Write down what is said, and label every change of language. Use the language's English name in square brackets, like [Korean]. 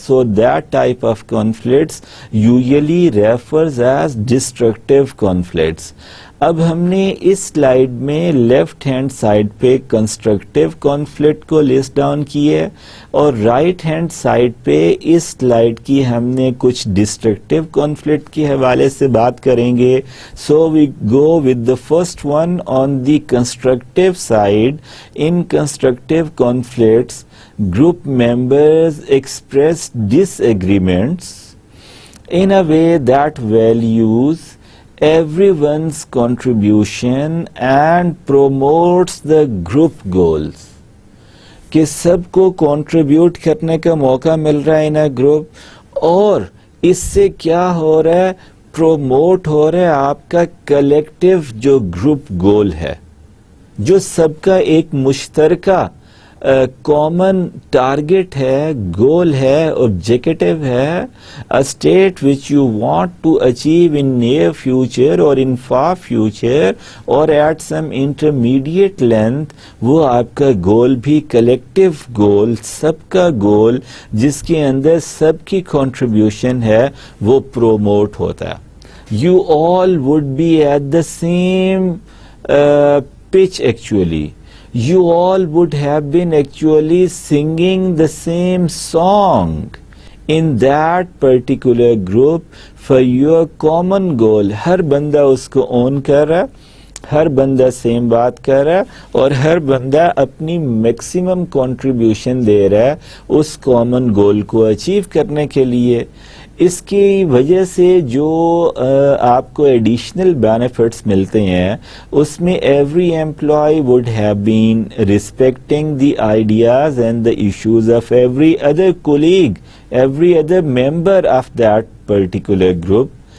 [English] So that type of conflicts usually refers as destructive conflicts. [Urdu] اب ہم نے اس slide میں لیفٹ ہینڈ سائڈ پہ کنسٹرکٹیو کانفلکٹ کو لسٹ ڈاؤن کی ہے، اور رائٹ ہینڈ سائڈ پہ اس سلائیڈ کی ہم نے کچھ ڈسٹرکٹیو کانفلکٹ کے حوالے سے بات کریں گے. [English] So we go with the first one on the constructive side. In constructive conflicts group members express disagreements in a way that values everyone's contribution and promotes the group goals. [Urdu] کہ سب کو کنٹریبیوٹ کرنے کا موقع مل رہا ہے [English] in a group, [Urdu] اور اس سے کیا ہو رہا ہے، پروموٹ ہو رہا ہے آپ کا کلیکٹیو جو گروپ گول ہے، جو سب کا ایک مشترکہ کامن ٹارگٹ ہے، گول ہے، آبجیکٹو ہے، [English] State which you want to achieve in near future اور in far future اور at some intermediate length. [Urdu] وہ آپ کا گول بھی کلیکٹیو گول، سب کا گول جس کے اندر سب کی کنٹریبیوشن ہے، وہ پروموٹ ہوتا ہے. [English] You all would be at the same pitch actually. You all would have been actually singing the same song in that particular group for your common goal. [Urdu] ہر بندہ اس کو اون کر رہا ہے، ہر بندہ سیم بات کر رہا ہے، اور ہر بندہ اپنی میکسیمم کنٹریبیوشن دے رہا ہے اس کامن گول کو اچیو کرنے کے لیے. اس کی وجہ سے جو آپ کو ایڈیشنل بینیفٹس ملتے ہیں، اس میں [English] Every employee would have been respecting the ideas and the issues of every other colleague, every other member of that particular group.